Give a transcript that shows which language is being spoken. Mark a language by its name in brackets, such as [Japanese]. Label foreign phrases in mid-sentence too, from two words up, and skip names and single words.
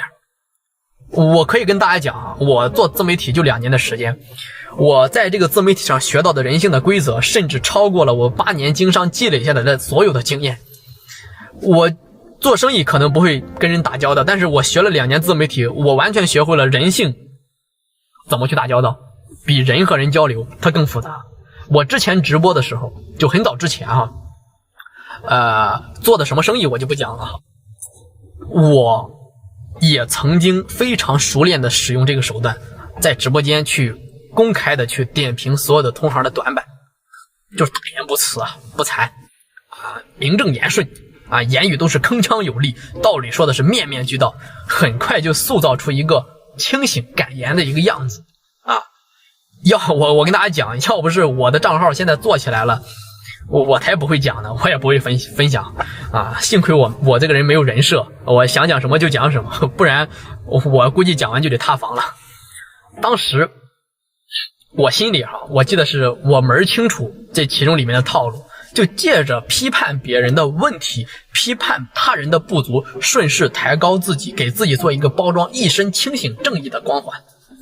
[Chinese] 我可以跟大家講啊，我做自媒體就2年的时间，我在這個自媒體上學到的人性的規則，甚至超過了我8年經商積累下來的所有的經驗。我做生意可能不會跟人打交道，但是我學了2年自媒體，我完全學會了人性怎麼去打交道，比人和人交流它更複雜。我之前直播的時候，就很早之前做的什麼生意我就不講了，我也曾經非常熟練的使用這個手段，在直播間去公開的去點評所有的同行的短板，就是大言不辭啊，不慚啊，名正言順啊，言語都是鏗鏘有力，道理說的是面面俱到，很快就塑造出一個清醒敢言的一個樣子啊。我跟大家講，要不是我的賬號現在做起來了，我才不會講呢，我也不會分享啊。幸虧我這個人沒有人設，我想講什麼就講什麼，不然我估計講完就得塌房了。當時我心裡我記得是我門清楚這其中裡面的套路，就借着批判別人的問題，批判他人的不足，順勢抬高自己，給自己做一個包裝，一身清醒正義的光環。